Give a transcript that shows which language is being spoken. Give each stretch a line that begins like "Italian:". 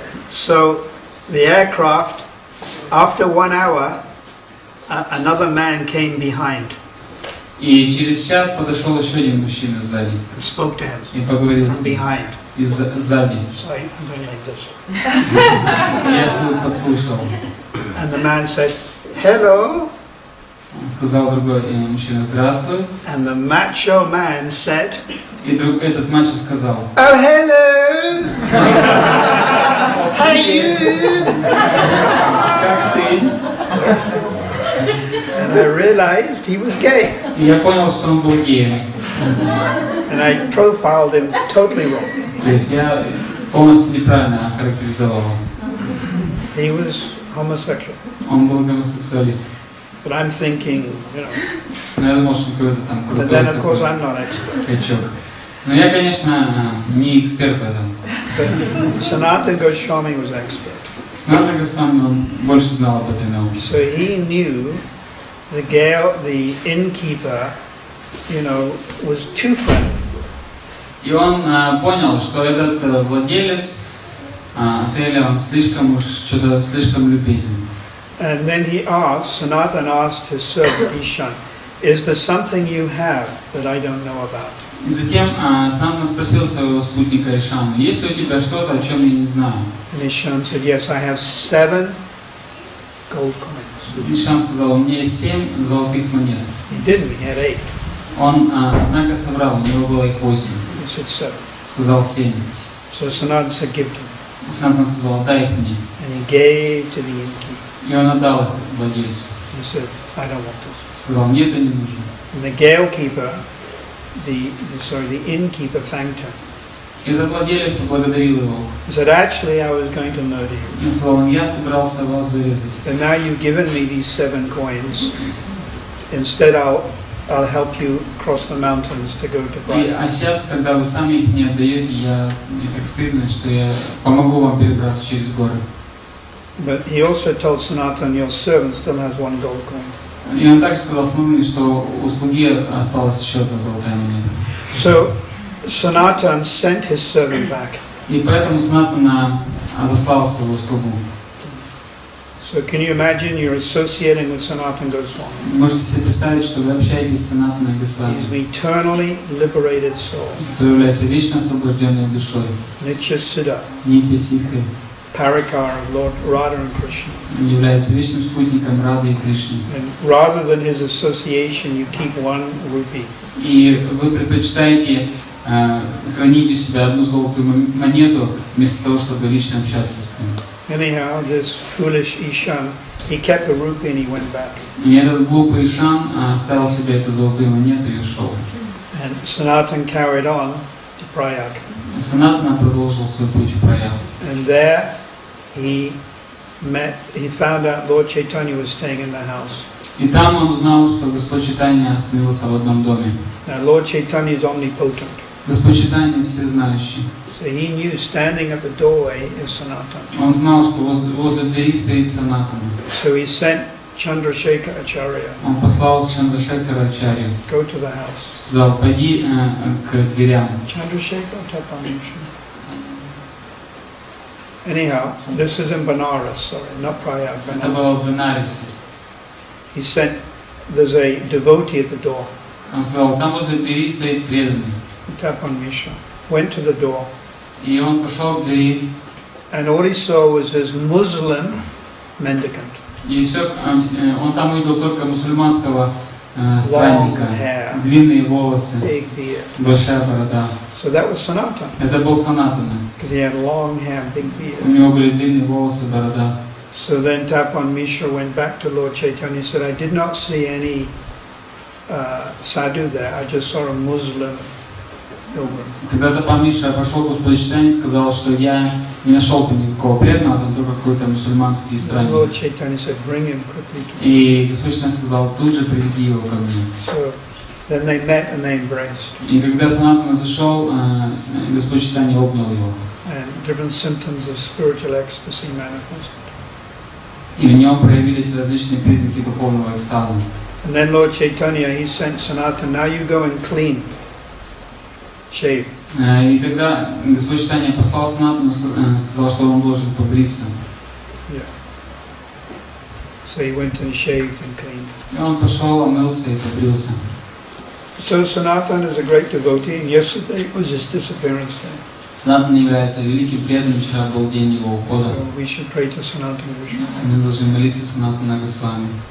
English: So the aircraft, after 1 hour, another man came behind
Russian: И через час подошел еще один мужчина сзади
English: and spoke to him
Russian: и поговорил с
English: from
Russian: ним
English: behind.
Russian: сзади.
English: So I'm going like this.
Russian: Я подслушал.
English: And the man said, hello.
Russian: Сказал другой мужчина «Здравствуй».
English: And the macho man said,
Russian: И этот мачо сказал
English: oh, hello. How are you?
Russian: «Как ты?»
English: And I realized he was gay.
Russian: И я понял, что он был геем.
English: And I profiled him totally wrong.
Russian: То есть я полностью неправильно охарактеризовал его.
English: He was homosexual.
Russian: Он был гомосексуалист.
English: But I'm thinking, you know.
Russian: Но я думал, что он какой-то там
English: But
Russian: крутой
English: then, of course,
Russian: такой
English: I'm not expert.
Russian: качок. Но я, конечно, не эксперт в этом.
English: But Sanatani Goswami was expert.
Russian: Санатхи Госвами, он больше знал об этой науке.
English: So he knew the innkeeper, you know, was too friendly.
Russian: И он понял, что этот владелец отеля, он слишком любезен.
English: And then he asked, Sanatana asked his servant Ishan, is there something you have that I don't know about?
Russian: И затем Санатана спросил своего спутника Ишану, есть ли у тебя что-то, о чем я не знаю?
English: And Ishan said, yes, I have 7 gold coins.
Russian: Ишан сказал, у меня есть 7 золотых монет.
English: He didn't, he had 8.
Russian: Он, однако, соврал, у него было их 8.
English: He said 7.
Russian: Сказал 7.
English: So Sanatana said, give to me.
Russian: Санатана сказал, дай их мне.
English: And he gave to the innkeeper.
Russian: И он отдал их владельцу.
English: He said, I don't want this.
Russian: Сказал, мне это не нужно.
English: And the gatekeeper, the innkeeper thanked him.
Russian: И этот владелец поблагодарил его.
English: He said, actually, I was going to murder you.
Russian: И сказал, я собрался вас зарезать.
English: And now you've given me these 7 coins. Instead, I'll help you cross the mountains to go to Bali.
Russian: А сейчас, когда вы сами их мне отдаете, мне так стыдно, что я помогу вам перебраться через горы.
English: But he also told Sanatana, your servant still has 1 gold coin.
Russian: И он также сказал Санатане, что у слуги осталась еще одна золотая монета.
English: So Sanatana sent his servant back.
Russian: И поэтому Санатана отослал своего слугу.
English: So can you imagine you're associating with Sanatana Goswami?
Russian: Можете себе представить, что вы общаетесь с Санатаной Госвами,
English: He's an eternally liberated soul.
Russian: который является вечно освобожденной душой,
English: Nitya Siddha,
Russian: Нитья Сидхой,
English: Parikar of Lord Radha and Krishna.
Russian: является вечным спутником Рады и Кришны.
English: And rather than his association, you keep one rupee.
Russian: И вы предпочитаете хранить у себя одну золотую монету, вместо того, чтобы лично общаться с ним.
English: Anyhow, this foolish Ishan, he kept the rupee and he went back.
Russian: И этот глупый Ишан оставил себе эту золотую монету и ушел.
English: And Sanatana carried on to Prayag.
Russian: Санатана продолжил свой путь в Праяг.
English: And there he found out Lord Chaitanya was staying in the house.
Russian: И там он узнал, что Господь Чайтанья остановился в одном доме.
English: Now Lord Chaitanya is omnipotent.
Russian: Господь Чайтанья всезнающий.
English: So he knew standing at the doorway is Sanatana.
Russian: Он знал, что возле двери стоит Санатана.
English: So he sent Chandrasekhar Acharya,
Russian: Он послал Чандрашекхара Ачарью,
English: go to the house.
Russian: сказал, пойди к дверям.
English: Chandrasekhar Tapanisha. Anyhow, this is in Banaras, sorry, not Prayag,
Russian: Это
English: Banaras.
Russian: было в Бенарисе.
English: He sent, there's a devotee at the door,
Russian: Он сказал, там возле двери стоит преданный.
English: Tapan Mishra, went to the door,
Russian: И он пошел к двери,
English: and all he saw was this Muslim mendicant,
Russian: и все, он там увидел только мусульманского
English: long
Russian: странника.
English: hair,
Russian: Длинные волосы,
English: big beard.
Russian: большая борода.
English: So that was Sanatana,
Russian: Это был Санатана.
English: because he had long hair, big
Russian: У него были длинные волосы, борода.
English: So then Tapan Mishra went back to Lord Chaitanya and said, I did not see any sadhu there, I just saw a Muslim pilgrim.
Russian: Когда Тапан Миша пошел к Господу Чайтанье, сказал, что я не нашел там никакого преданного, там только какой-то мусульманский
English: Lord
Russian: странник.
English: Chaitanya said, bring him quickly to me.
Russian: И Господь Чайтанье сказал, тут же приведи его ко мне.
English: So then they met and they embraced,
Russian: И когда Санатана зашел, Господь Чайтанье обнял его.
English: and different symptoms of spiritual ecstasy manifested.
Russian: И в нем проявились различные признаки духовного экстаза.
English: And then Lord Chaitanya, he sent Sanatana, now you go and clean, shave.
Russian: И тогда Господь Чайтанье послал Санатану, сказал, что он должен побриться.
English: Yeah. So he went and shaved and cleaned.
Russian: И он пошел, омылся и побрился.
English: So Sanatana is a great devotee, and yesterday was his disappearance day.
Russian: Санатана является великим преданным, вчера был день его ухода.
English: So we should pray to Sanatana Vishnu.
Russian: Мы должны молиться Санатана Госвами.